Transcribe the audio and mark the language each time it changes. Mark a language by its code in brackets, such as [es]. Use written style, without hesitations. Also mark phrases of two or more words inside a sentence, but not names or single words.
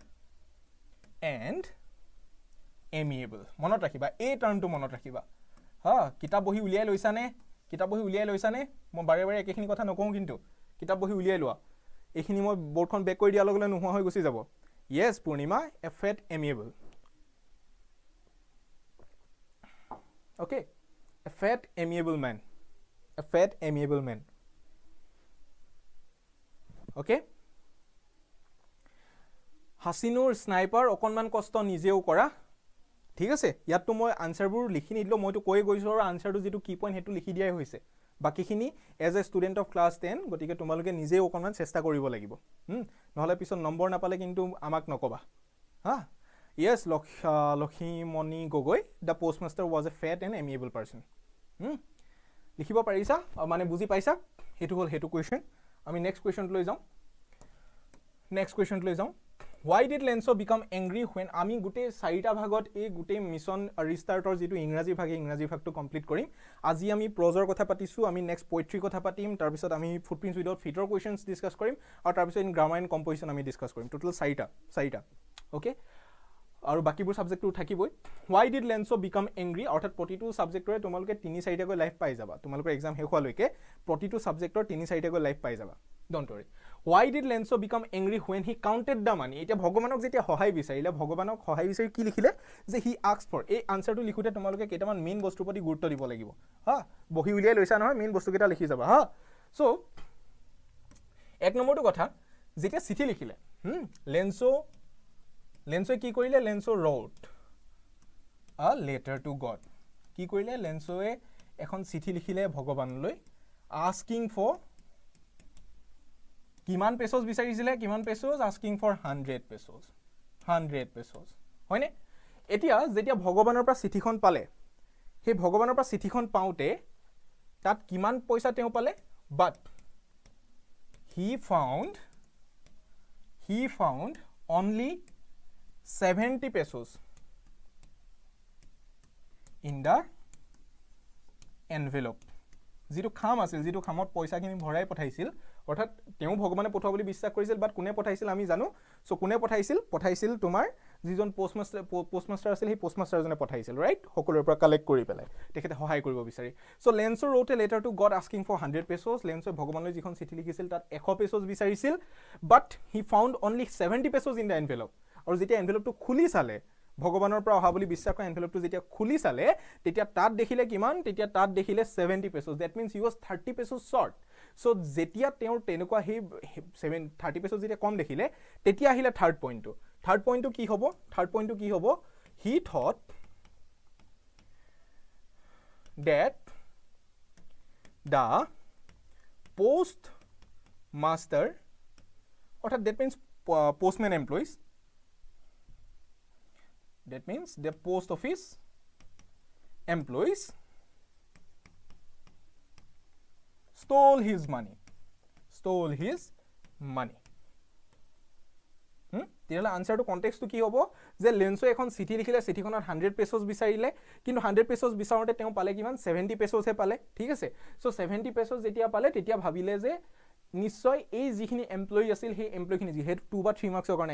[en] and amiable [as] মনত ৰাখিবা এই টাৰ্মটো মনত ৰাখিবা কিতাপ বহি উলিয়াই লৈছানে মই বাৰে একেখিনি কথা নকওঁ কিন্তু কিতাপ বহি উলিয়াই লোৱা এইখিনি মই বৰ্ডখন বেক কৰি দিয়া লগে নোহোৱা হৈ গুছি যাব yes পূৰ্ণিমা [en] a fat amiable okay a fat amiable man okay [as] হাসিনুৰ স্নাইপাৰ অকনমান কষ্ট নিজেও কৰা ঠিক আছে ইয়াত তো মই আনসাৰবোৰ লিখি নিদিলো মইতো কৈ গৈছো আৰু আনসাৰটো যেটো কি পইণ্ট হেতু লিখি দিয়াই হৈছে বাকিখিনি [en] as a student of class 10 [as] গতিকে তোমালোকে নিজে অকনমান চেষ্টা কৰিব লাগিব নহলে পিছত নম্বৰ নাপালে কিন্তু আমাক নকবা yes লক্ষীমণি গগৈ [en] the postmaster was a fat and amiable person [as] লিখিব পাৰিছা মানে বুজি পাইছা হেতু হল হেতু কোৱেশ্চন আমি [en] next question [as] লৈ যাওঁ [en] Why did Lencho become angry when [as] আমি গুটে চাৰিটা ভাগত এই গুটে মিশন ৰিস্টাৰ্টৰ যেটো ইংৰাজী ভাগটো কমপ্লিট কৰিম আজি আমি প্ৰজৰ কথা পাতিছো আমি [en] next poetry [as] কথা পাতিম তাৰ পিছত আমি ফুটপ্ৰিন্টস উইদাউট ফিটৰ [en] questions discuss [as] কৰিম আৰু তাৰ পিছত [en] in grammar and composition [as] আমি ডিসকাস কৰিম টোটাল চাৰিটা ওকে আৰু বাকিবোৰ সাবজেক্টটো থাকিবই [en] Why did Lencho become angry [as] অৰ্থাৎ প্ৰতিটো সাবজেক্টৰে তোমালোকে 3-4টা গৈ লাইভ পাই যাবা তোমালোকৰ এক্সাম শেষ হোৱালৈকে প্ৰতিটো সাবজেক্টৰ 3-4টা গৈ লাইভ পাই যাবা [en] Don't worry. Why did Lencho become angry when he counted the money? [as] এটা ভগৱানক যেতিয়া সহায় বিচাৰিলে ভগৱানক সহায় বিচাৰি কি লিখিলে যে [en] he asked for [as] এই আনসাৰটো লিখোতে তোমালোকে কেইটামান মেইন বস্তুৰ প্ৰতি গুৰুত্ব দিব লাগিব বহি উলিয়াই লৈছা নহয় মেইন বস্তু কেইটা লিখি যাবা সো এক নম্বৰটো কথা যেতিয়া চিঠি লিখিলে Lencho কি কৰিলে [en] Lencho wrote a letter to God [as] কি কৰিলে Lenchoয়ে এখন চিঠি লিখিলে ভগৱানলৈ [en] asking for [as] কিমান পেছস বিচাৰিছিলে কিমান পেছস [en] asking for 100 pesos 100 pesos [as] হয়নে এতিয়া যেতিয়া ভগৱানৰ পৰা চিঠিখন পালে সেই ভগৱানৰ পৰা চিঠিখন পাওঁতে তাত কিমান পইচা তেওঁ পালে [en] but he found only 70 pesos in the envelope [as] যেটো খাম আছিল যেটো খামত পইচাখিনি ভৰাই পঠাইছিল অৰ্থাৎ তেওঁ ভগৱানে পঠোৱা বুলি বিশ্বাস কৰিছিল বাট কোনে পঠাইছিল আমি জানো সো কোনে পঠাইছিল তোমাৰ যিজন পোষ্টমাস্টাৰ আছিল সেই পোষ্টমাস্টাৰজনে পঠাইছিল ৰাইট সকলোৰ পৰা কালেক্ট কৰি পেলাই তেখেতে সহায় কৰিব বিচাৰি সো লেন্সো [en] wrote a letter to God asking for 100 pesos [as] লেন্সো ভগৱানলৈ যিখন চিঠি লিখিছিল তাত 100 pesos বিচাৰিছিল [en] but he found only 70 pesos in the envelope [as] আৰু যেতিয়া এনভেলপটো খুলি চালে ভগৱানৰ পৰা অহা বুলি বিশ্বাস কৰা এনভেলপটো যেতিয়া খুলি চালে তেতিয়া তাত দেখিলে কিমান তেতিয়া তাত দেখিলে [en] 70 pesos that means he was 30 pesos short so [as] যেতিয়া তেওঁৰ তেনেকুৱা হে 30 pesos যেতিয়া কম দেখিলে তেতিয়া আহিলে [en] third pointটো [as] কি হ'ব [en] he thought that the [as] postmaster অৰ্থাৎ [en] that means postman employees that means the post office employees stole his money [as] তেতিয়ালে আনসাৰটো কনটেক্সটটো কি হ'ব যে লেন্সো এখন চিঠি লিখিলে চিঠিখনত 100 pesos বিচাৰিলে কিন্তু 100 pesos বিচাৰোতে তেওঁ পালে কিমান 70 pesos হে পালে ঠিক আছে সো 70 pesos যেতিয়া পালে তেতিয়া ভাবিলে যে নিশ্চয় এই যিখিনি এমপ্লয়ি আছিল সেই এমপ্লয়িখিনি যেহেতু 2 বা 3 মাৰ্কছৰ কাৰণে